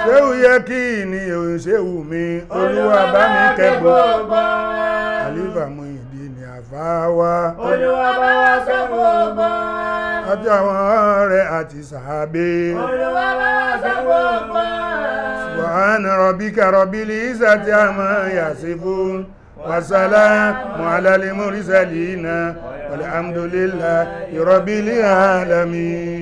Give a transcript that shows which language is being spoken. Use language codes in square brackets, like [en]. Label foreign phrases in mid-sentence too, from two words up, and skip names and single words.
[yo] Ṣéhù Yẹkínì Ṣéhù mi Olúwa bá mi kẹ́ gbogbo wọn. Àlífà Muyideen ni àfáwá Olúwa bá wa sọ gbogbo wọn. àti àwọn ọ̀rẹ́ àti sàábé Olúwa bá wa sọ gbogbo wọn. [ar] سبحان ربك رب العزة عما يصفون وسلام على المرسلين والحمد لله رب العالمين.